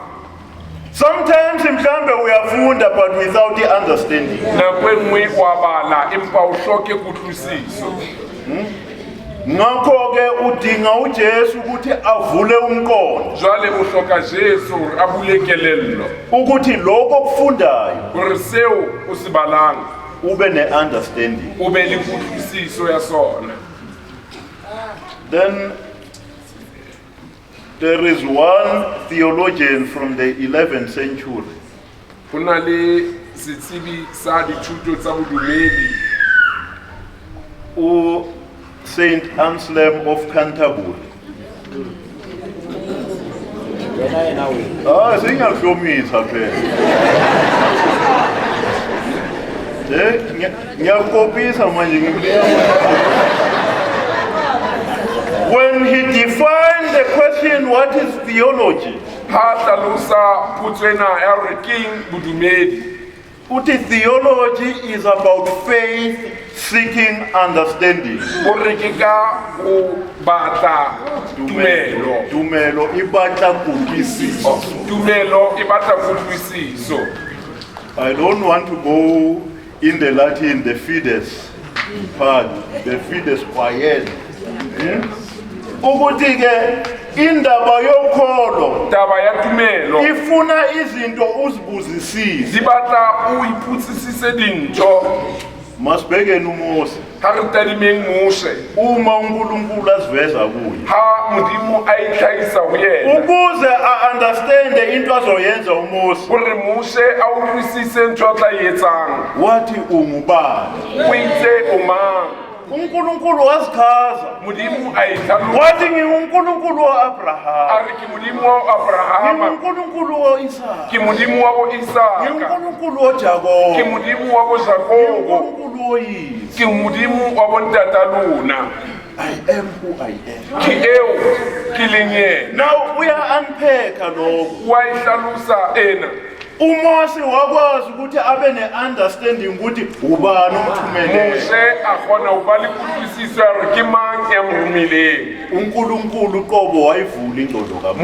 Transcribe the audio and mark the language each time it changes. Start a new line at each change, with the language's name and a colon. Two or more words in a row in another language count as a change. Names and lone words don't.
English: Sometimes
Zulu: mhlambe uyafunda
English: but without the understanding.
Southern Sotho: Nako e nngwe wa bala empa o hloke kutlwisiso.
Zulu: Ngakho-ke udinga uJesu ukuthi avule umqondo
Southern Sotho: Jwale o hloka Jesu a bule kelello
Zulu: ukuthi lokho okufundayo
Southern Sotho: hore seo o se balang
Zulu: ube ne-understanding.
Southern Sotho: o be le kutlwisiso ya sona.
English: Then there is one theologian from the 11th century.
Southern Sotho: Ho na le setsebi sa dithuto tsa bodumedi Saint Anselm of Canterbury.
Zulu: Singahlomisa phela. Ngiyakopisa manje ngimleya.
English: When he defined the question what is theology,
Southern Sotho: ha hlalosa potso ena ya re keng bodumedi.
English: uthi theology is about faith seeking understanding.
Southern Sotho: Hore ke ka o batla tumelo. Tumelo e batla kutlwisiso. Tumelo e batla kutlwisiso.
English: I don't want to go in the Latin, the fides part, the fides quiet.
Zulu: Ukuthi ke indaba yokholo
Southern Sotho: Taba ya tumelo
Zulu: ifuna izinto uzibuzisise.
Southern Sotho: di batla o iphutsisise dintho.
Zulu: Masibhekeni uMose,
Southern Sotho: Ha re tadimeng Mose,
Zulu: uma uNkulunkulu asiveza kuye
Southern Sotho: ha Modimo a itlhahisa ho yena
Zulu: ukuze a-understande into azoyenza uMose,
Southern Sotho: hore Mose a utlwisise ntho a tla e etsang.
Zulu: wathi ungubani.
Southern Sotho: O itse o mang.
Zulu: uNkulunkulu wazichaza
Southern Sotho: Modimo a itlhalosa
Zulu: wathi nginguNkulunkulu
Southern Sotho: a
Zulu: wa-Abrahama,
Southern Sotho: re ke Modimo wa Abrahama,
Zulu: nginguNkulunkulu wa-Isaka,
Southern Sotho: ke Modimo wa bo Isaka,
Zulu: nginguNkulunkulu
Southern Sotho: ke
Zulu: waJakobe,
Southern Sotho: Modimo wa bo Jakobo,
Zulu: nginguNkulunkulu woyise.
Southern Sotho: ke Modimo wa bo ntata lona.
English: I am who I am.
Southern Sotho: Ke eo ke leng yena.
Zulu: Now uya-unpack lokho.
Southern Sotho: Wa itlhalosa ena.
Zulu: uMose wakwazi ukuthi abe ne-understanding ukuthi ubani umthumeleyo.
Southern Sotho: Mose a kgona ho ba le kutlwisiso ya hore ke mang ya mo romileng.
Zulu: uNkulunkulu qobo wayivula ingqondo kaMose.